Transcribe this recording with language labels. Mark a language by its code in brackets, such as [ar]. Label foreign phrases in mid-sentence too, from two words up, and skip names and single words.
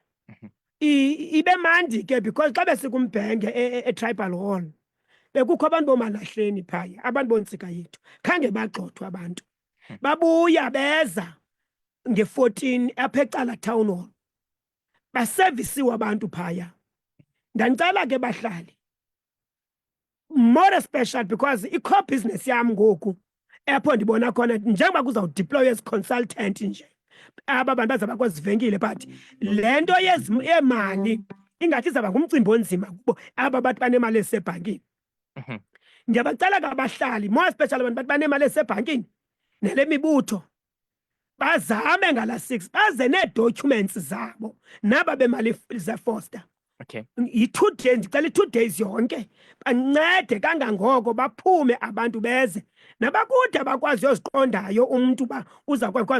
[xh] Ibe mandi ke because xa besikumbhenge e-Tribal Hall bekukho abantu boMalahleni phaya, abantu bontsika yethu, khange bagxothwe abantu. Babuya beza nge-14 apha ecala Town Hall, basevisiwe abantu phaya. Ndanicela ke bahlali, [en] more special because [xh] i-core business yam ngoku apho ndibona khona njengoba kuzawudeploywa ezi consultant nje aba bantu bazaba kwezivenkile, but le nto yemali ingathi izawuba ngumcimbi onzima kubo aba bathi banemali esebhankini. Ndiyabacela kabahlali, [en] more special [xh] abantu bathi banemali esebhankini nale mibutho, bazame ngala 6 baze nee-documents zabo naba bemali zeFoster. Okay. Yi-2 days, ndicela i-2 days yonke bancede kangangoko baphume abantu beze nabakude bakwazi yoziqondayo umntu uba uza kwakwazi.